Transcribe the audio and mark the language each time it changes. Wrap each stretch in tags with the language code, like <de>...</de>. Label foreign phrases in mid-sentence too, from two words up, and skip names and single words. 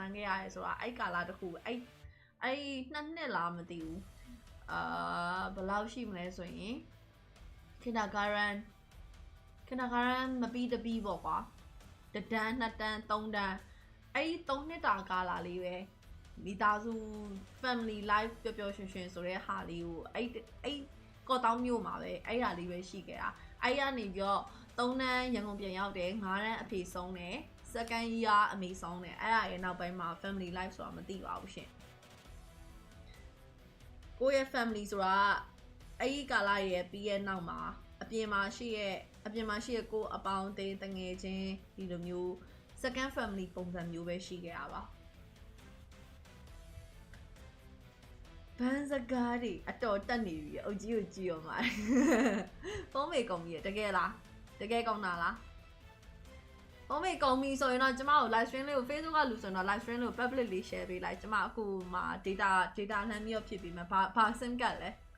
<my>န်းခဲ့ရတယ်ဆိုတာအဲ့ကာလတခုအဲ့2နှစ်လားမသိဘူးဘယ်လောက်ရှိမလဲဆိုရင်ခင်တာဂရန် မပြီးတပြီးပေါ့ကွာ1တန်း2တန်း3တန်းအဲ့3နှစ်တာကာလလေးပဲမိသားစု</my> <en>family life</en> <my>ပျော်ပျော်ရွှင်ရွှင်ဆိုတဲ့ဟာလေးကိုအဲ့ကော့တောင်းမြို့မှာပဲအဲ့ဟာလေးပဲရှိခဲ့တာအဲ့ရနေပြီးတော့3တန်းရန်ကုန်ပြန်ရောက်တယ်5တန်းအဖေဆုံးတယ်</my> <en>second year</en> <my>အမေဆုံးတယ်အဲ့ဒါရဲ့နောက်ပိုင်းမှာ</my> <en>family life</en> <my>ဆိုတာမသိပါဘူးရှင် ကိုယ့်ရဲ့ family ဆိုတာအဲ့ဒီကာလရဲ့ပြီးရဲ့နောက်မှာအပြင်မှာရှိရဲ့ကိုအပေါင်းအသင်းတငယ်ချင်းဒီလိုမျိုး</my> <en>second family</en> <my>ပုံစံမျိုးပဲရှိခဲ့တာပါ ဘန်စကားတွေအတော်တက်နေပြီအုတ်ကြီးကိုကြည့်ရောမှာဖုန်းမေကုန်ပြီတကယ်လားတကယ်ကောင်းတာလားဖုန်းမေကုန်ပြီဆိုရင်တော့ကျမကို</my> <en>live stream</en> <my>လေးကို Facebook ကလူဆိုရင်တော့</my> <en>live stream</en> <my>လေးကို public လေး share ပေးလိုက်ကျမအခုမှာ data လှမ်းပြီးတော့ဖြစ်ပြီးမှဘာ sim ကတ်လဲ</my>